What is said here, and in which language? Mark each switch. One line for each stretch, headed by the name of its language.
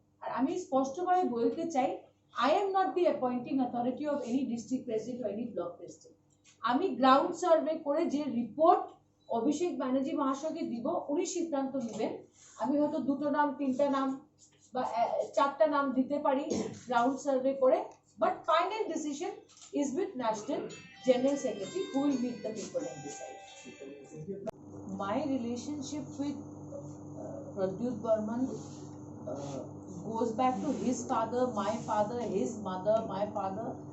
Bangla: আর আমি স্পষ্টভাবে বলতে চাই,
English: I am not the appointing authority of any district president or any block president.
Bangla: আমি গ্রাউন্ড সার্ভে করে যে রিপোর্ট অভিষেক ব্যানার্জি মহাশয়কে দিব, উনি সিদ্ধান্ত নেবেন। আমি হয়তো 2টো নাম, 3টা নাম বা 4টা নাম দিতে পারি গ্রাউন্ড সার্ভে করে,
English: but final decision is with National General Secretary who will meet the people and decide. My relationship with Pradyut Burman goes back to his father, my father, his mother, my father.